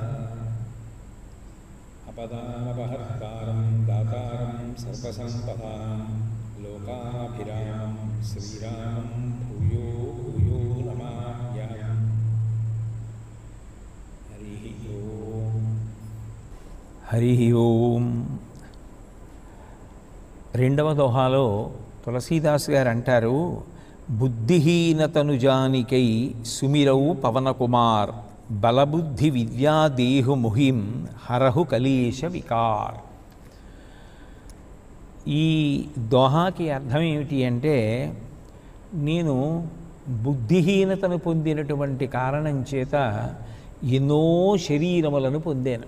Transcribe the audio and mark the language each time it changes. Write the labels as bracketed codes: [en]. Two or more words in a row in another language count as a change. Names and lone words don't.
[sa] अपदामपहर्तारं दातारं सर्वसम्पदां लोकाभिरामं श्रीरामं भूयो भूयो नमाम्यहम्। हरिः ओम्। [te] రెండవ దోహాలో తులసీదాస్ గారు అంటారు, [awa] बुद्धिहीनतनुजानिकै सुमिरौ पवनकुमार बलबुद्धि विद्यादेहु मुहिं हरहु कलेश विकार. [te] ఈ దోహాకి అర్థం ఏమిటి అంటే, నేను బుద్ధిహీనతను పొందినటువంటి కారణం చేత ఎన్నో శరీరములను పొందాను.